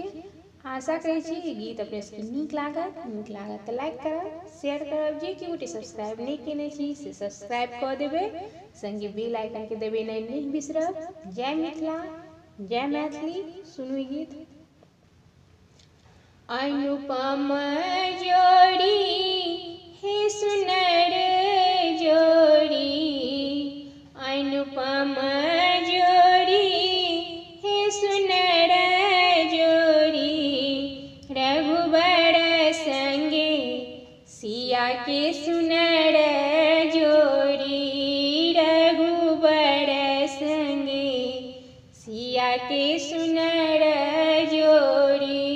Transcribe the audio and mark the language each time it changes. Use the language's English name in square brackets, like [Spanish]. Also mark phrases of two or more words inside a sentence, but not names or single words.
[Maithili] आशा करे छी ई गीत अपने सबके नीक लागत तो लाइक करब, शेयर करब, जे कि गोटे सब्सक्राइब नहीं केने छी से सब्सक्राइब कर देबे, संगे [English] bell icon [Maithili] के देबे नहीं बिसरब। जय मिथिला, जय मैथिली। सुनू गीत। अनुपम जोड़ी हे सुनर जोड़ी, अनुपम जोड़ी हे सुनर जोड़ी, रघुबर संगे सिया के सुनर जोड़ी, रघुबर संगे सिया के सुनर जोड़ी।